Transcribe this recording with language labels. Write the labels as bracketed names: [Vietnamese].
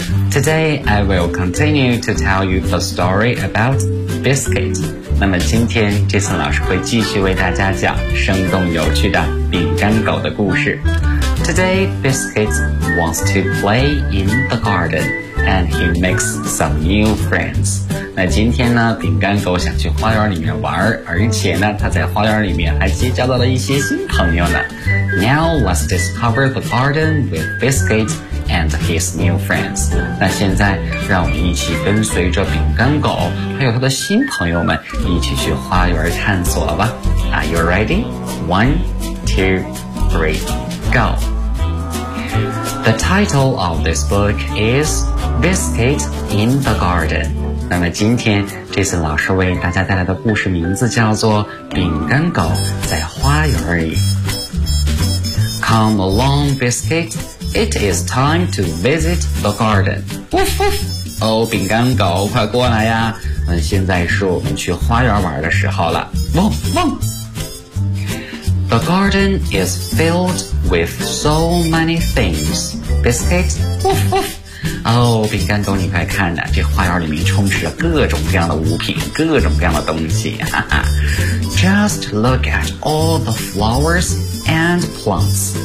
[English] Today I will continue to tell you the story about Biscuit. [Chinese] 那么今天 Jason 老师会继续为大家讲生动有趣的饼干狗的故事。 [English] Today Biscuit wants to play in the gardenAnd he makes some new friends. [Chinese] 那今天呢，饼干狗想去花园里面玩，而且呢，他在花园里面还结交到了一些新朋友呢。 [English] Now let's discover the garden with Biscuit and his new friends. [Chinese] 那现在，让我们一起跟随着饼干狗还有他的新朋友们一起去花园探索吧。 [English] Are you ready? One, two, three, go. The title of this book is Biscuit in the Garden. [Chinese] 那么今天 Jason 老师为大家带来的故事名字叫做饼干狗在花园里。 [English] Come along, Biscuit. It is time to visit the garden. Woof woof! [Chinese] Oh, 饼干狗快过来呀。那现在是我们去花园玩的时候了。汪汪！ [English] The garden is filled with so many things. Biscuit, woof woof. [Chinese] Oh, 饼干狗，你快看呐，这花园里面充斥着各种各样的物品，各种各样的东西。 [English] Just look at all the flowers and plants.